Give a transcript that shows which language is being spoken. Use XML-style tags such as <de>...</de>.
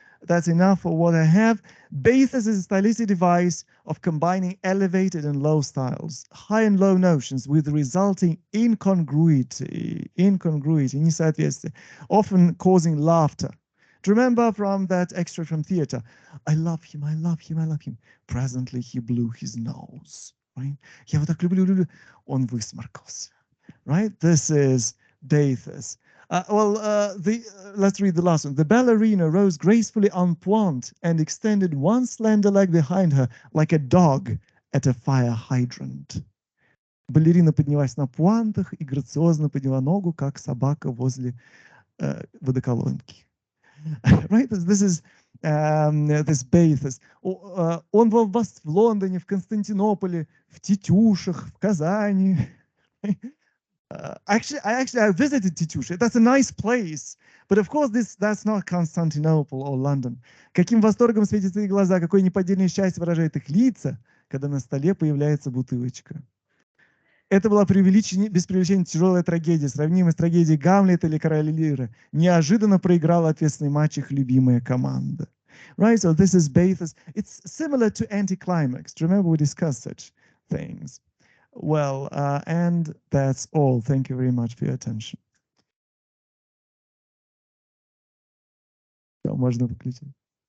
<en>That's enough for what I have. Basis is a stylistic device of combining elevated and low styles, high and low notions with resulting incongruity,</en> <ru>несоответствие,</ru> <en>often causing laughter. Do you remember from that extract from theater? I love him. Presently he blew his nose, right?</en> <ru>Я его так люблю. Он высморкался,</ru> <en>right? This is basis. Let's read the last one. The ballerina rose gracefully en pointe and extended one slender leg behind her like a dog at a fire hydrant.</en> <ru>Балерина поднялась на пуантах и грациозно подняла ногу, как собака возле водоколонки.</ru> <en>Right? This is this basis.</en> <ru>Он был в Лондоне, в Константинополе, в Тетюшах, в Казани.</ru> <en>I visited Тетюши. That's a nice place. But of course, that's not Constantinople or London.</en> <ru>Каким восторгом светятся их глаза, какое неподдельное счастье выражает их лица, когда на столе появляется бутылочка. Это была без преувеличения тяжелая трагедия, сравнимая с трагедией Гамлета или Короля Лира. Неожиданно проиграла ответственный матч их любимая команда.</ru> <en>Right, so this is basis. It's similar to anticlimax. Remember we discussed such things. Well, and that's all. Thank you very much for your attention.</en> <ru>Можно выключить.</ru>